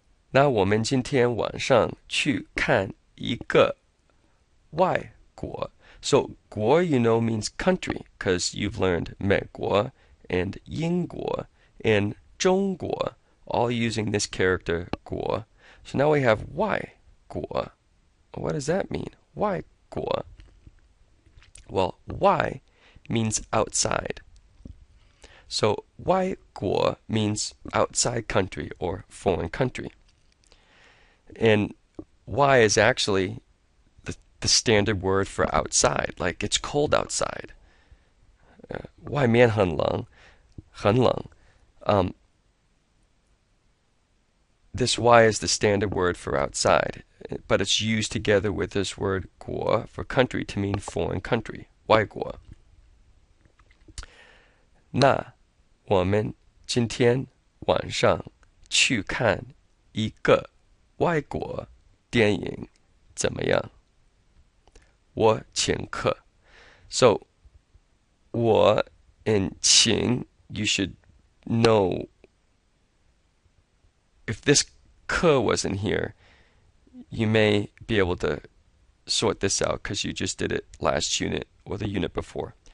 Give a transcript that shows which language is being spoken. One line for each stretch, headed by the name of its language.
Chinese: 那我们今天晚上去看一个外国。
English: So 国 you know means country because you've learned 美国 and 英国 and 中国 all using this character 国. So now we have 外国. What does that mean? 外国.Well, 外 means outside. So 外国 means outside country or foreign country. And 外 is actually the standard word for outside, like it's cold outside.
Chinese: 外面很冷，很冷.
English: This Y is the standard word for outside, but it's used together with this word 国 for country to mean foreign country, 外国.
Chinese: 那我们今天晚上去看一个外国电影怎么样？我请客.
English: So 我 and 请 you should know if this 客 wasn't here, you may be able to sort this out because you just did it last unit or the unit before.